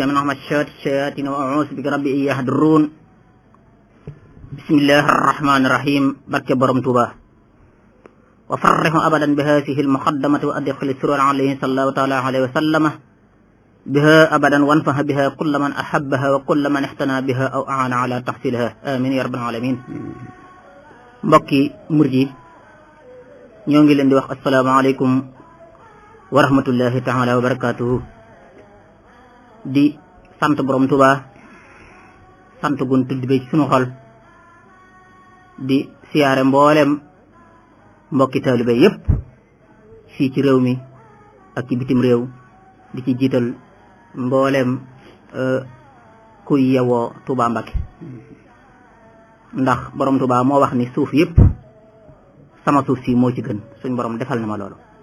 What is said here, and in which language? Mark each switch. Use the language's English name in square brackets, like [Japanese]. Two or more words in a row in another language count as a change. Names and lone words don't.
[Arabic] من همزات الشياطين وأعوذ بك رب أن يحضرون بسم الله الرحمن الرحيم [Wolof] barke Borom Tuuba [Arabic] وفرح أبدا بهذه المقدمة وأدخل السرور عليه صلى الله تعالى عليه وسلم بها أبدا وانفه بها كل من أحبها وكل من احتنى بها أو أعان على تحصيلها آمين يا رب العالمين. [Wolof] mbokki murid yi ñoo ngi leen di wax [Arabic] السلام عليكم ورحمة الله تعالى وبركاته [Wolof] di sant borom Tuuba sant gun tudd be ci sunu xol di siyaare mboolem mbokki taalibe yépp fii ci réew mi ak ci bitim réew di ci jiital mboolem kuy yewoo Touba Mbacké ndax borom Touba moo wax ni suuf yépp sama suuf si moo ci gën suñ borom defal na ma loolu